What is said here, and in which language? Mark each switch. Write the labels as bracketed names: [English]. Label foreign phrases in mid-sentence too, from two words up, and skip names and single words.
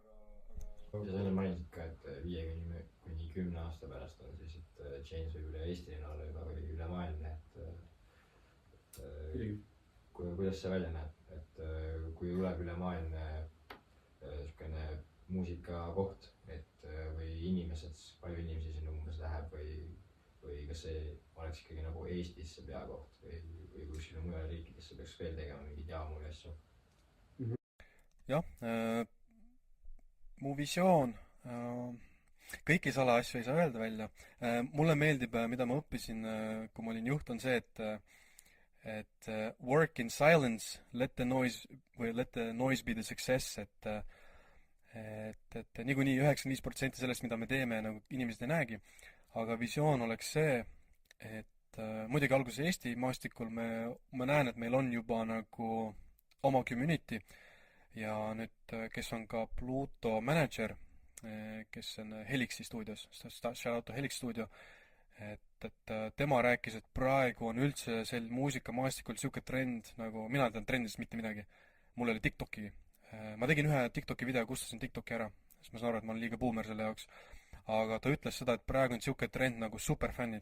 [Estonian] Ja sa enne mainisid ka, et 5-10 aasta pärast on siis, et Change võib üle Eesti olla juba või üle maailma, et kuidas see välja näeb, et kui tuleb üle maailma niisugune muusikakoht, et või inimesed, palju inimesi sinna umbes läheb või kas see oleks ikkagi nagu Eestis see peakoht või kuskile mujale riikidesse peaks veel tegema mingeid jaamu ja asju? Jah, mu visioon, kõiki salaasju ei saa öelda välja. Mulle meeldib, mida ma õppisin, kui ma olin juht, on see, et [English] work in silence, let the noise be the success, [Estonian] et niikuinii 95% sellest, mida me teeme, nagu inimesed ei näegi, aga visioon oleks see, et muidugi alguses Eesti maastikul ma näen, et meil on juba nagu oma community ja nüüd, kes on ka Pluto manager, kes on Helixi stuudios, [English] shout out to [Estonian] Helix stuudio, et tema rääkis, et praegu on üldse sel muusikamaastikul niisugune trend, nagu mina tean trendist mitte midagi. Mul oli TikToki. Ma tegin ühe TikToki video, kustasin TikToki ära, sest ma saan aru, et ma olen liiga boomer selle jaoks. Aga ta ütles seda, et praegu on niisugune trend nagu superfännid.